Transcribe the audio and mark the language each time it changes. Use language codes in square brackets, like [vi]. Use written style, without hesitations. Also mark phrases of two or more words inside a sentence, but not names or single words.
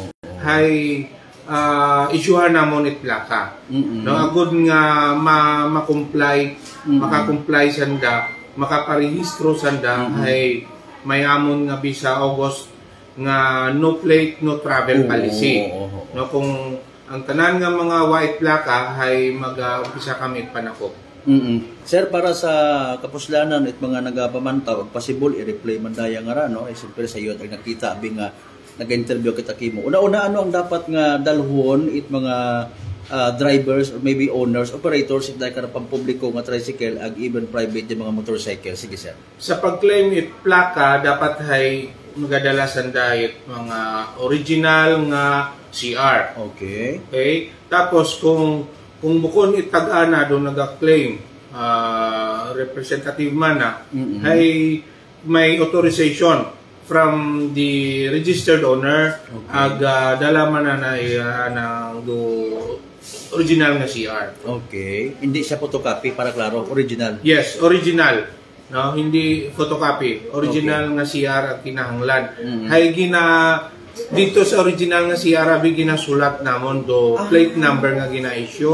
[akl] hay isyuhan namon it plaka, no, agud nga ma-comply, maka-comply sanda, makaparehistro sanda, hay may amon nga bisa August nga [en] no plate no travel policy, [akl] no, kung ang tanan nga mga white plaka ay mag-umpisa kami panakop. Sir, para sa kapuslanan it mga nagapamantaw possible i-replay man daya nga ra, no, siyempre sa iyo ang nakita abi nga nag-interview kita kimo. Una-una, ano ang dapat nga dalhon it mga [en] drivers or maybe owners, operators [akl] it like pampubliko nga tricycle ag [en] even private [akl] yung mga motorcycle? Sige, sir. Sa pag-claim it plaka dapat ay magadala sandayet mga original nga CR. Okay. Tapos kung bukon itag-ana do naga-claim representative man na ay may authorization [en] from the registered owner, [akl] ag dala man na do original nga CR. Okay. Hindi siya photocopy, para klaro, original. Yes, original. No, hindi photocopy. Original nga CR ang kinahanglan. Hay dito sa original nga CR abi ginasulat namon do [en] plate number [akl] nga gina-issue.